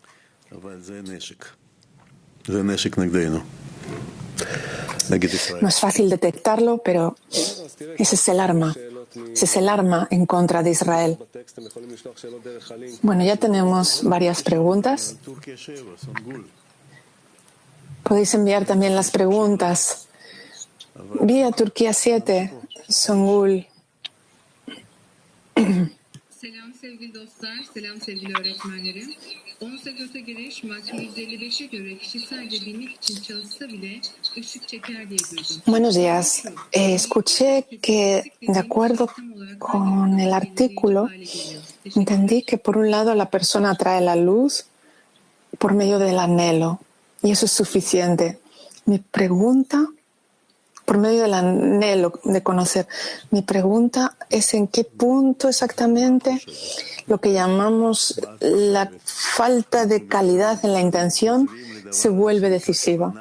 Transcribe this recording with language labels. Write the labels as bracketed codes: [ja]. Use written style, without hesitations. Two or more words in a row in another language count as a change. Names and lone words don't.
[es] No es fácil detectarlo, pero ese es el arma. Ese es el arma en contra de Israel. Bueno, ya tenemos varias preguntas. Podéis enviar también las preguntas vía Turquía 7, Songul. [tr] Selam sevgili dostlar, selam sevgili öğretmenlerim. 10 göze giriş madde 155'e göre kişi sadece bilmek için çalışsa bile ışık çeker diye duydum. [es] Buenos días. Escuché que, de acuerdo con el artículo, entendí que por un lado la persona atrae la luz por medio del anhelo, y eso es suficiente. Mi pregunta, por medio del anhelo de conocer, mi pregunta es en qué punto exactamente lo que llamamos la falta de calidad en la intención se vuelve decisiva.